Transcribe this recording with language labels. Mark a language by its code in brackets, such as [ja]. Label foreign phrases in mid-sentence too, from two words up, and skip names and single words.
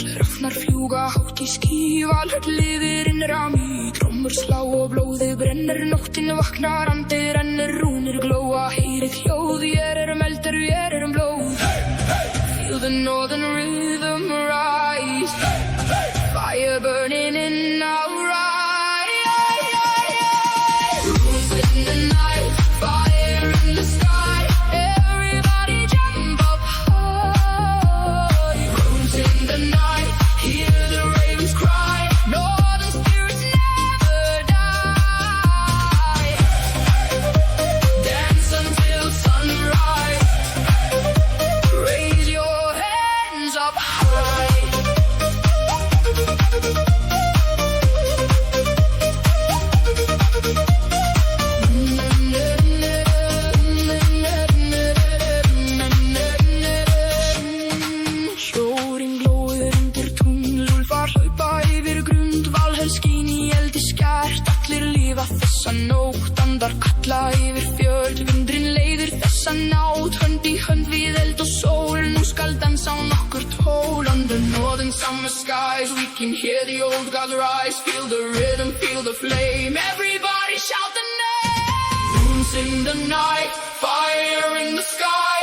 [is] Rafnar fljúga hátt í ský, valhöll lifir innra mý. Trommur slá og blóðið brennur, nóttin vaknar, andið rennur, rúnir glóa, heyrið hljóð. Vér erum eldur, vér erum blóð. [en] Feel the northern rhythm rise, fire burning in our eyes. Runes in the night, fire in the sky. Everybody jump up high. Runes in the night, hear the ravens cry. Northern spirits never die. Dance until sunrise. Raise your hands up high. [is] Sjórinn glóir undir tungl, úlfar hlaupa yfir grund. Valhöll skín í eldi skært, allir lifa þessa nótt. Andar kalla yfir fjöld, vindurinn leiðir þessa nátt. Hönd í hönd við eld og sól, nú skal dansa á nokkurt hól. [en] Under northern summer skies, we can hear the old gods rise. Feel the rhythm, feel the flame, everybody shout the name. Runes in the night, fire in the sky.